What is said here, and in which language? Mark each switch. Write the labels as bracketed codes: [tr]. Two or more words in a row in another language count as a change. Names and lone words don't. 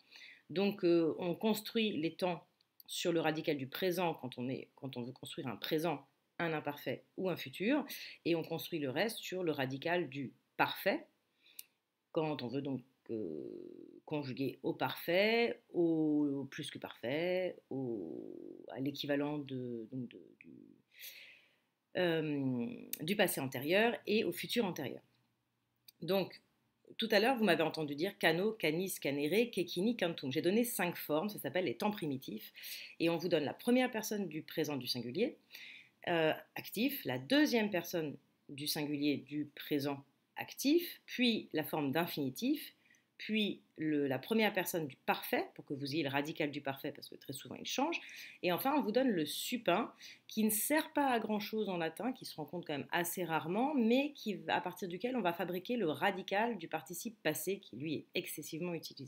[fr] Donc on construit les temps sur le radical du présent quand on veut construire un présent, un imparfait ou un futur, et on construit le reste sur le radical du parfait quand on veut donc conjuguer au parfait, au plus que parfait, à l'équivalent du passé antérieur et au futur antérieur. Donc, tout à l'heure, vous m'avez entendu dire [la] cano, canis, canere, kekini, cantum. [fr] J'ai donné 5 formes, ça s'appelle les temps primitifs. Et on vous donne la première personne du présent du singulier actif, la deuxième personne du singulier du présent actif, puis la forme d'infinitif, puis la première personne du parfait, pour que vous ayez le radical du parfait, parce que très souvent il change, et enfin on vous donne le supin, qui ne sert pas à grand chose en latin, qui se rencontre quand même assez rarement, mais à partir duquel on va fabriquer le radical du participe passé, qui lui est excessivement utilisé.